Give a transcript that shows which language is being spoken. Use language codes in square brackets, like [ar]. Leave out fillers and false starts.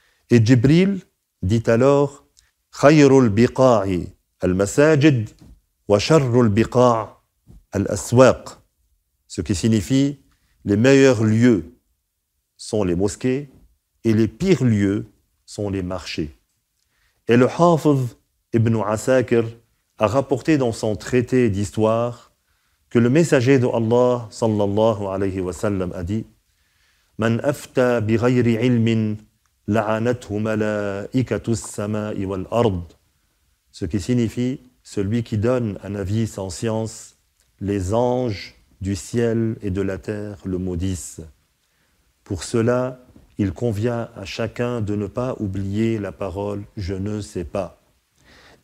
[fr] Et Jibril dit alors, [ar] khayrul biqa'i al-masajid wa sharrul biqa' al-aswaq, [fr] ce qui signifie les meilleurs lieux sont les mosquées et les pires lieux sont les marchés. Et le Hafiz Ibn Asakir a rapporté dans son traité d'histoire que le messager de Allah [ar] sallallahu alayhi wa sallam [fr] a dit [ar] من أفتى بغير علم لعنته ملائكة السماء والأرض. [fr] Ce qui signifie celui qui donne un avis sans science, les anges du ciel et de la terre le maudissent. Pour cela, il convient à chacun de ne pas oublier la parole « je ne sais pas ».